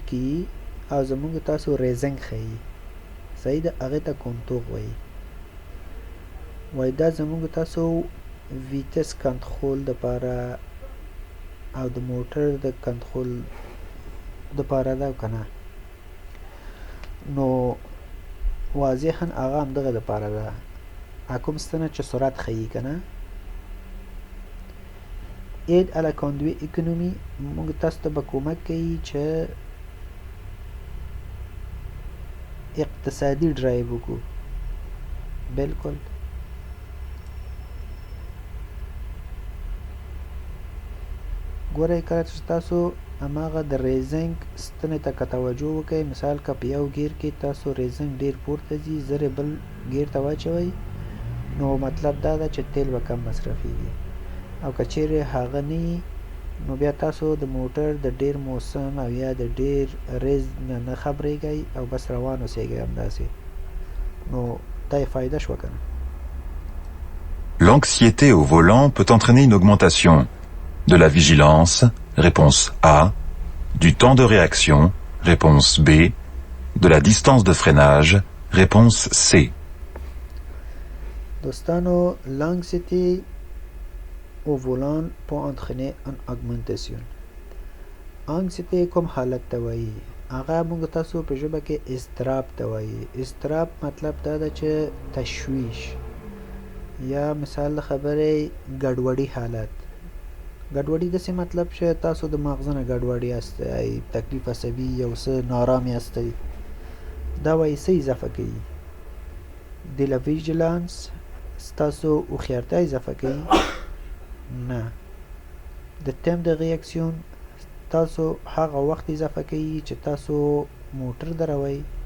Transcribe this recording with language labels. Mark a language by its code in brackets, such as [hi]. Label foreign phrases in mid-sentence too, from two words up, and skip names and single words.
[ps] کې او زمونږ تاسو ریزنګ ښیي صحیح ده هغې ته کنتور وایي وایي دا زمونږ تاسو ویټس کنټرول دپاره او د موټر د کنټرول دپاره ده که نه نو واضحا هغه همدغه دپاره ده هغه کوم ستنه چې سرعت ښیي که نه [fr] aide à la conduite économie [ps] موږ تاسو ته به کومک کوي چې اقتصادي ډرایو وکړو بلکل ګورئ کله چې تاسو هماغه د ریزنګ ستنې ته که توجه وکئ مثال که په یو ګیر کې تاسو ریزنګ ډیر پورته ځي زر بل ګیر ته واچوئ نو مطلب دا ده چې تیل به کم مصرفیږي او که چیرې هغه نه نو بیا تاسو د موټر د ډیر موسم او یا د ډیر ریز نه خبرېږئ او بس روان اوسېږئ همداسې نو دا یې فایده شوه که نه [fr] L'anxiété au volant peut entraîner une augmentation de la vigilance, réponse A, du temps de réaction, réponse B, de la distance de freinage, réponse C. [ps] دوستانو [fr] l'anxiété au volant peut entraîner une augmentation [ps] anxiété کوم حالت ته وایي هغه موږ تاسو په ژبه کې اضطراب ته وایي اضطراب مطلب دا ده چې تشویش یا مثال د خبرې ګډوډي حالت ګډوډي داسې مطلب چې تاسو د مغزه نه ګډوډي یاستئ تکلیف عصبي یو څه نارام یاستئ دا وایي څه اضافه کوي د [fr] la vigilance [ps] ستاسو هوښیارتیا اضافه کوي نه د [fr] temps de réaction [ps] تاسو هغه وخت اضافه کوي چې تاسو موټر دروئ